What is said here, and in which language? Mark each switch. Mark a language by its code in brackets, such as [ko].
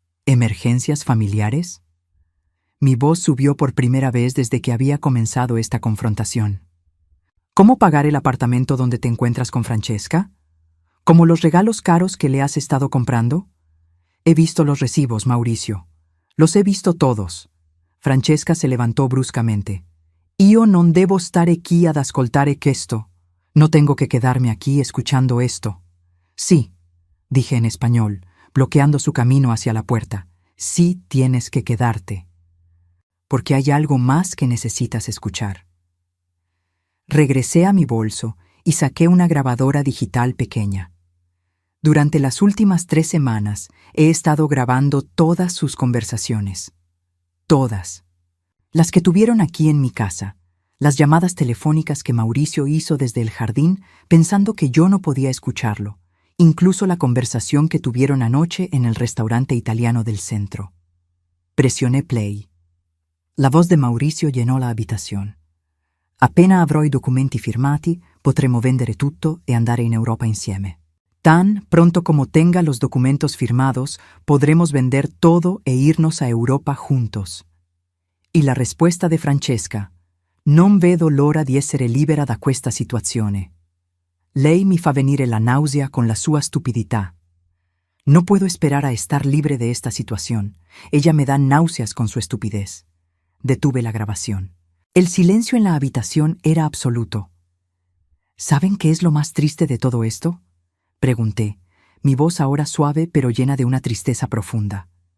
[es] ¿Emergencias familiares? Mi voz subió por primera vez desde que había comenzado esta confrontación. ¿Cómo pagar el apartamento donde te encuentras con Francesca? ¿Como los regalos caros que le has estado comprando? He visto los recibos, Mauricio. Los he visto todos. Francesca se levantó bruscamente. [it] Io non devo stare qui ad ascoltare questo. [es] No tengo que quedarme aquí escuchando esto. Sí, dije en español, bloqueando su camino hacia la puerta. Sí tienes que quedarte. Porque hay algo más que necesitas escuchar. Regresé a mi bolso y saqué una grabadora digital pequeña. Durante las últimas 3 semanas he estado grabando todas sus conversaciones. Todas. Las que tuvieron aquí en mi casa, las llamadas telefónicas que Mauricio hizo desde el jardín pensando que yo no podía escucharlo, incluso la conversación que tuvieron anoche en el restaurante italiano del centro. Presioné play. La voz de Mauricio llenò la habitazione. [it] Appena avrò i documenti firmati, potremo vendere tutto e andare in Europa insieme. [es] Tan pronto como tenga los documentos firmados, podremos vender todo e irnos a Europa juntos. Y la respuesta de Francesca: [it] «Non vedo l'ora di essere libera da questa situazione. Lei mi fa venire la nausea con la sua stupidità. [es] No puedo esperar a estar libre de esta situación. Ella me da náuseas con su estupidez». Detuve la grabación. El silencio en la habitación era absoluto. ¿Saben qué es lo más triste de todo esto?, pregunté, mi voz ahora suave pero llena de una tristeza profunda.